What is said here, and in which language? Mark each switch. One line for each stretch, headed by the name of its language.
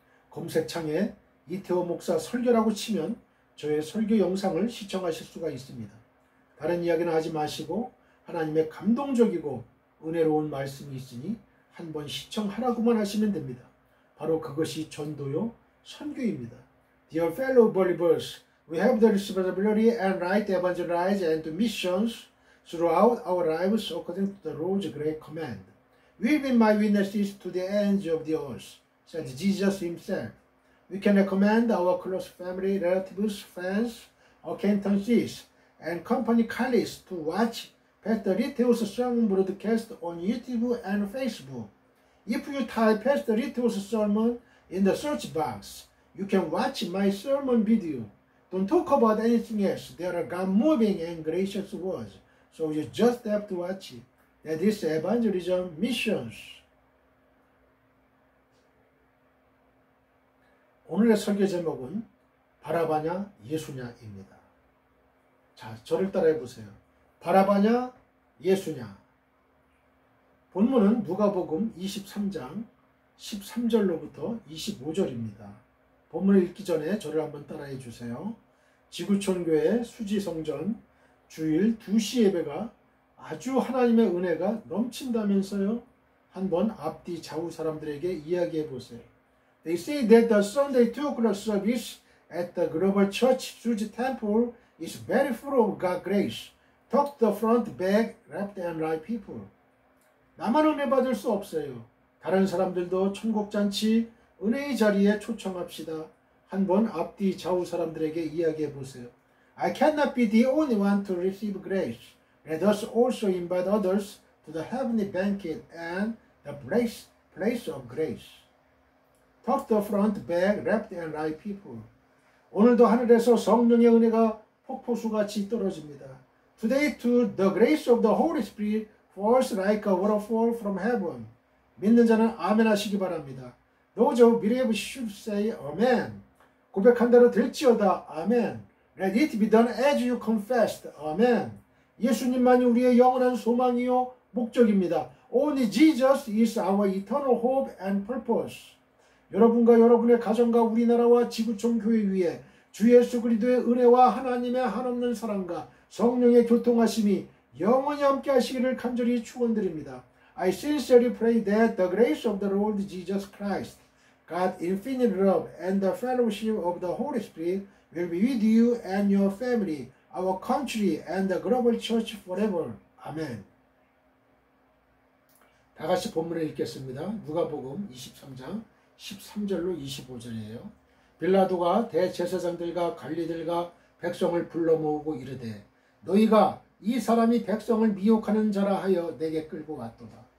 Korean: 검색창에 이태호 목사 설교라고 치면 저의 설교 영상을 시청하실 수가 있습니다. 다른 이야기는 하지 마시고 하나님의 감동적이고 은혜로운 말씀이 있으니 한번 시청하라고만 하시면 됩니다. 바로 그것이 전도요 선교입니다.
English: Dear fellow believers, we have the responsibility and right to evangelize and to missions throughout our lives according to the Lord's great command. We've been my witnesses to the ends of the earth, said Jesus himself. We can recommend our close family, relatives, friends, acquaintances, and company colleagues to watch Pastor Riteo's sermon broadcast on YouTube and Facebook. If you type Pastor Riteo's sermon in the search box, you can watch my sermon video. Don't talk about anything else. There are God-moving and gracious words, so you just have to watch it. That is evangelism missions.
Korean: 오늘의 설교 제목은 바라바냐 예수냐입니다. 자, 저를 따라해 보세요. 바라바냐, 예수냐? 본문은 누가복음 23장 13절로부터 25절입니다. 본문을 읽기 전에 저를 한번 따라해 주세요. 지구촌교회 수지성전 주일 2시 예배가 아주 하나님의 은혜가 넘친다면서요. 한번 앞뒤 좌우 사람들에게 이야기해 보세요.
English: They say that the Sunday 2 o'clock service at the Global Church Suji Temple is very full of God's grace. Talk the front, back, left and right people.
Korean: 나만 은혜 받을 수 없어요. 다른 사람들도 천국잔치 은혜의 자리에 초청합시다. 한번 앞뒤 좌우 사람들에게 이야기해 보세요.
English: I cannot be the only one to receive grace. Let us also invite others to the heavenly banquet and the place of grace. Talk the front, back, left and right people.
Korean: 오늘도 하늘에서 성령의 은혜가 폭포수같이 떨어집니다.
English: Today too the grace of the Holy Spirit falls like a waterfall from heaven.
Korean: 믿는 자는 아멘 하시기 바랍니다.
English: Those who believe should say amen.
Korean: 고백한 대로 될지어다. 아멘.
English: Let it be done as you confessed.
Korean: 아멘. 예수님만이 우리의 영원한 소망이요 목적입니다.
English: Only Jesus is our eternal hope and purpose.
Korean: 여러분과 여러분의 가정과 우리나라와 지구촌 교회 위에 주 예수 그리스도의 은혜와 하나님의 한없는 사랑과 성령의 교통하심이 영원히 함께 하시기를 간절히 축원드립니다.
English: I sincerely pray that the grace of the Lord Jesus Christ, God's infinite love and the fellowship of the Holy Spirit will be with you and your family, our country and the global church forever.
Korean: 아멘. 다 같이 본문을 읽겠습니다. 누가복음 23장 13절로 25절이에요. 빌라도가 대제사장들과 관리들과 백성을 불러 모으고 이르되 너희가 이 사람이 백성을 미혹하는 자라 하여 내게 끌고 왔도다.